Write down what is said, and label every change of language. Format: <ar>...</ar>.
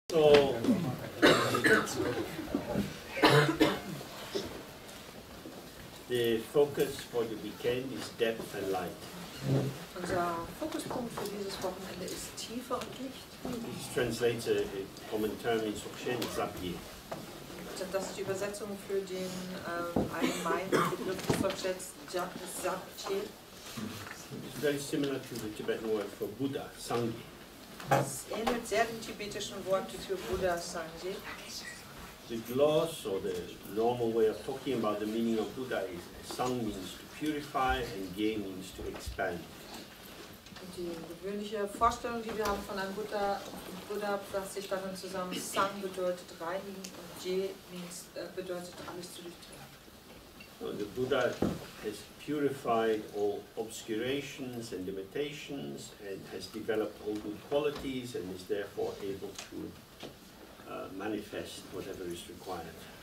<en>So, the focus for the weekend is depth and light.</en> <de>Unser Fokuspunkt für dieses Wochenende ist Tiefe und Licht.</de> <en>This translates a common term in Dzogchen, zabgye.</en> <de>Das ist die Übersetzung für den allgemeinen Begriff des Dzogchens, zabgye.</de> <en>It's very similar to the Tibetan word for Buddha, sangye.</en> <de>Es ähnelt sehr dem tibetischen Wort für Buddha, Sangye.</de> <en>The gloss or the normal way of talking about the meaning of Buddha is sang means to purify and gye means to expand.</en> <de>Und die gewöhnliche Vorstellung, die wir haben von einem Buddha fasst sich darin zusammen, Sang bedeutet reinigen und Gye bedeutet alles zu durchdringen.</de> <en>So the Buddha has purified all obscurations and limitations and has developed all good qualities and is therefore able to manifest whatever is required.</en>